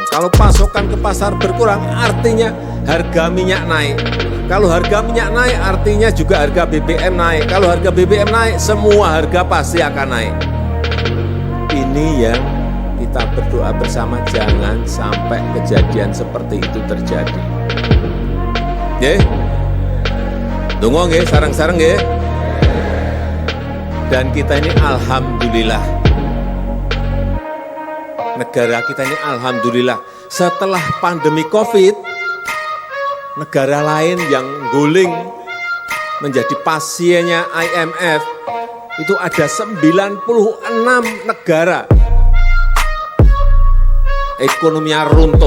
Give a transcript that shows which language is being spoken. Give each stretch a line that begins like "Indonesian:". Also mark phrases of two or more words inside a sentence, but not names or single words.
Indonesian: Kalau pasokan ke pasar berkurang, artinya harga minyak naik. Kalau harga minyak naik, artinya juga harga BBM naik. Kalau harga BBM naik, semua harga pasti akan naik. Ini yang kita berdoa bersama, jangan sampai kejadian seperti itu terjadi.
Javanese: Nggih? Dongo nggih, sareng-sareng nggih.
Indonesian: Dan kita ini alhamdulillah, negara kita ini alhamdulillah, setelah pandemi Covid, negara lain yang guling menjadi pasiennya IMF, itu ada 96 negara ekonominya runtuh.